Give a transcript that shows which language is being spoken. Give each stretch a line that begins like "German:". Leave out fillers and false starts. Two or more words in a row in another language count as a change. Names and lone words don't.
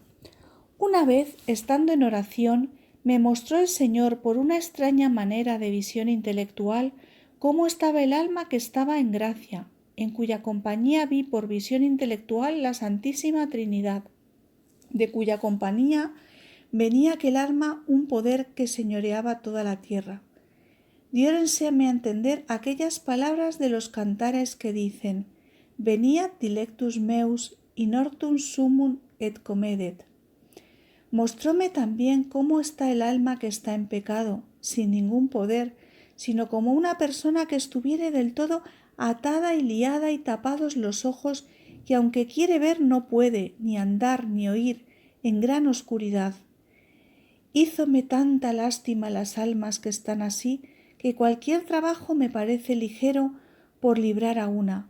Spanish: Una vez, estando en oración, me mostró el Señor por una extraña manera de visión intelectual cómo estaba el alma que estaba en gracia, en cuya compañía vi por visión intelectual la Santísima Trinidad, de cuya compañía venía aquel alma un poder que señoreaba toda la tierra. Diérenseme a entender aquellas palabras de los cantares que dicen:
Latin: Veniat dilectus meus in ortum sumum et comedet.
Spanish: Mostróme también cómo está el alma que está en pecado, sin ningún poder, sino como una persona que estuviere del todo atada y liada y tapados los ojos, que aunque quiere ver no puede, ni andar ni oír, en gran oscuridad. Hízome tanta lástima las almas que están así, que cualquier trabajo me parece ligero por librar a una.